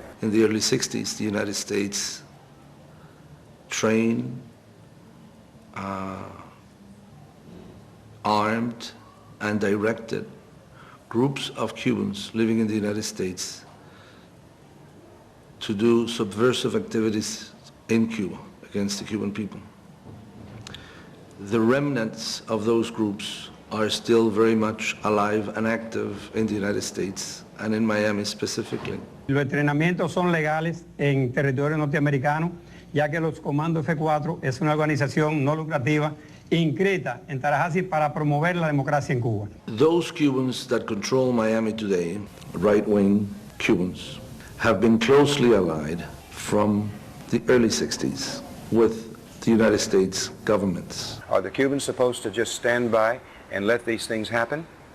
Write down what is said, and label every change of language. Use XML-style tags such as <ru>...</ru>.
<en>In the early 60s, the United States trained, armed, and directed groups of Cubans living in the United States to do subversive activities in Cuba against the Cuban people. The remnants of those groups are still very much alive and active in the United States and in Miami specifically.</en> <es>Los entrenamientos son legales en territorio norteamericano, ya que los Comandos F4 es una organización no lucrativa inscrita en Tallahassee para promover la democracia en Cuba.</es> <en>Those Cubans that control Miami today, right-wing Cubans, have been closely allied from the early 60s with the United States governments. Are the Cubans supposed to just stand by and let these things happen?</en>